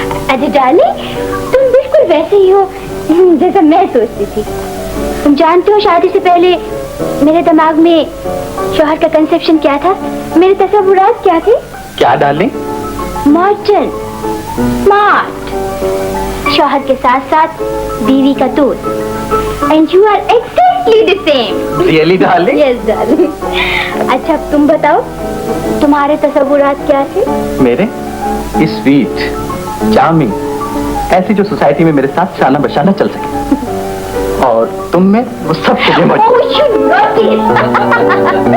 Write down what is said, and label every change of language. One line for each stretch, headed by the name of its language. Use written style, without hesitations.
Hindi: अरे डार्लिंग, तुम बिल्कुल वैसे ही हो जैसा मैं सोचती थी। तुम जानते हो शादी से पहले मेरे दिमाग में शौहर का कंसेप्शन क्या था, मेरे तस्वुरात क्या थे? क्या डार्लिंग? मॉडर्न, स्मार्ट, शौहर के साथ साथ बीवी का दोस्त।
English: And you are exactly the same. Really, darling? Yes, darling.
Hindi: अच्छा, अब तुम बताओ, तुम्हारे तस्वुरात क्या थे? मेरे स्वीट, चार्मिंग, ऐसी जो सोसाइटी में मेरे साथ शाना बशाना चल सके। और तुम में वो सब कुछ मौजूद।
English: Oh, you naughty!